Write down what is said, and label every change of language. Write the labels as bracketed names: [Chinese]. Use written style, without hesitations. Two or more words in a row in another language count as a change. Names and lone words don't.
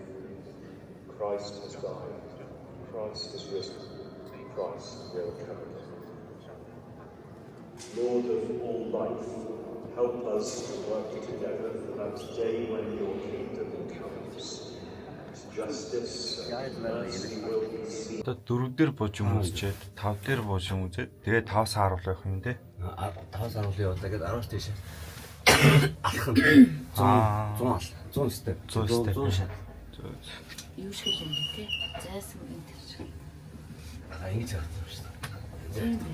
[English] Christ has died, Christ has risen, Christ will come again. Lord of all life, help us to work together for that day when your kingdom comes. Justice and mercy will be seen. [Mongolian] Одоо 4 дээр бууж юм үзчихэд 5 дээр бууж юм үзээд тэгээ 5 сар харуулах юм те. 5 сар явуулаа гэдэг 10-ш тийш. Алхан. 100 степ. 100 шат. Юу шиг юм бэ те? Зайсан энэ төр шиг. Ингэж харагдсан шүү дээ.